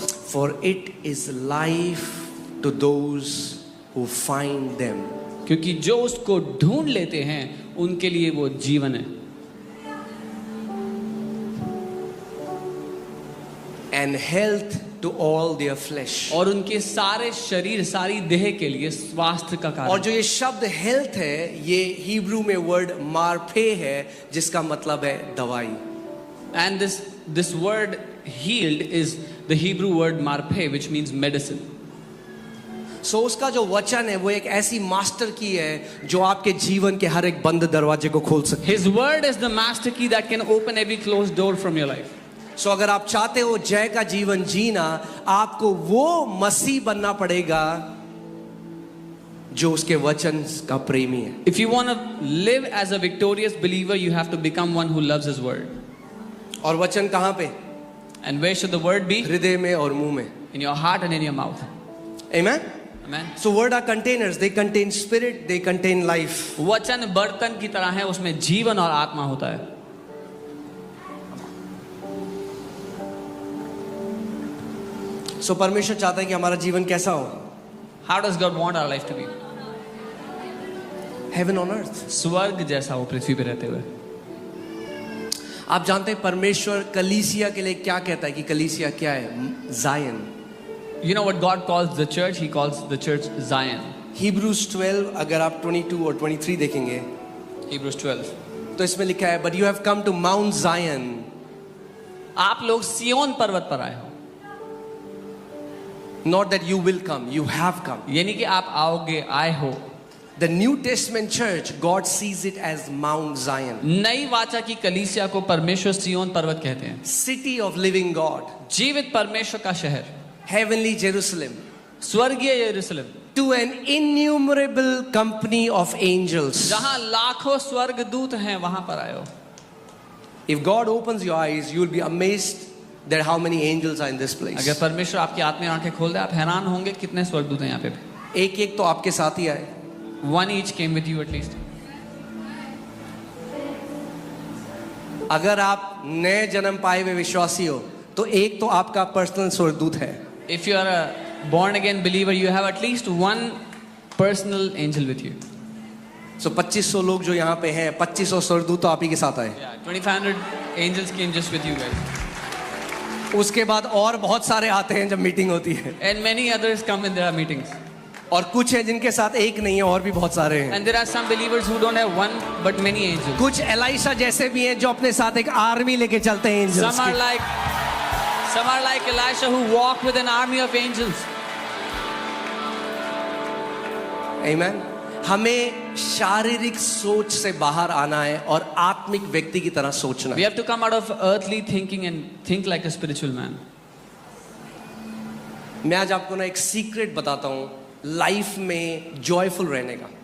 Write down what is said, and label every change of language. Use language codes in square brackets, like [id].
[en] For it is life to those who find them. [hi] क्योंकि जो उसको ढूंढ लेते हैं उनके लिए वो जीवन है. [en] And health to all their flesh. [hi] और उनके सारे शरीर, सारी देह के लिए स्वास्थ्य का कारण. और जो ये शब्द हेल्थ है, ये हिब्रू में वर्ड मार्फे है, जिसका मतलब है दवाई. [en] And this word healed is the Hebrew word marpe, which means medicine. [hi] सो उसका जो वचन है वो एक ऐसी मास्टर की है जो आपके जीवन के हर एक बंद दरवाजे को खोल सकती है. [en] His word is the master key that can open every closed door from your life. [hi] सो अगर आप चाहते हो जय का जीवन जीना, आपको वो मसीह बनना पड़ेगा जो उसके वचन का प्रेमी है. [en] If you want to live as a victorious believer, you have to become one who loves his word. [hi] और वचन कहाँ पे? [en] And where should the word be? [hi] हृदय में और मुंह में. [en] In your heart and in your mouth. Amen. Amen. So word are containers. They contain spirit. They contain life. [hi] वचन बर्तन की तरह है, उसमें जीवन और आत्मा होता है. So परमेश्वर चाहता है कि हमारा जीवन कैसा हो? [en] How does God want our life to be? Heaven on earth. [hi] स्वर्ग जैसा हो पृथ्वी पे रहते हुए. आप जानते हैं परमेश्वर कलीसिया के लिए क्या कहता है कि कलीसिया क्या है? [en] Zion. You know what God calls the church? He calls the church Zion. [hi] Hebrews 12 अगर आप 22 और 23 देखेंगे [en] Hebrews 12. [hi] तो इसमें लिखा है, [en] but you have come to Mount Zion. [hi] आप लोग सियोन पर्वत पर आए हो. [en] Not that you will come, you have come. [hi] यानी कि आप आओगे, आए हो. [en] The New Testament church, God sees it as Mount Zion. [hi] नई वाचा की कलीसिया को परमेश्वर सियोन पर्वत कहते हैं. [en] City of living God. [hi] जीवित परमेश्वर का शहर. [en] Heavenly Jerusalem. [hi] स्वर्गीय यरूशलेम. [en] To an innumerable company of angels. [hi] जहां लाखों स्वर्गदूत हैं, वहां पर आए हो. [en] If God opens your eyes, you will be amazed that how many angels are in this place. [hi] अगर परमेश्वर आपकी आत्मीय आंखें खोल दे, आप हैरान होंगे कितने स्वर्गदूत हैं यहाँ पे. एक एक तो आपके साथ ही आए. [en] One each came with you at least. [hi] अगर आप नए जन्म पाए हुए विश्वासी हो तो एक तो आपका पर्सनल स्वर्गदूत है. [en] If you are a born again believer, you have at least one personal angel with you. [hi] So 2500 लोग जो यहाँ पे हैं, 2500 स्वर्गदूत तो आप ही के साथ आए. [en] Yeah, 2500 angels came just with you guys. [hi] उसके बाद और बहुत सारे आते हैं जब मीटिंग होती है. [en] And many others come when there are meetings. [hi] और कुछ है जिनके साथ एक नहीं है, और भी बहुत सारे हैं. [en] And there are some believers who don't have one but many angels. [hi] कुछ एलाइशा जैसे भी हैं जो अपने साथ एक आर्मी लेके चलते हैं angels [en] Some are like Elisha who walk with an army of angels. Amen. [hi] हमें शारीरिक सोच से बाहर आना है और आत्मिक व्यक्ति की तरह सोचना [en] We [hi] है. [en] have to come out of earthly thinking and think like a spiritual man. [hi] मैं आज आपको ना एक सीक्रेट बताता हूँ लाइफ में जॉयफुल रहने का.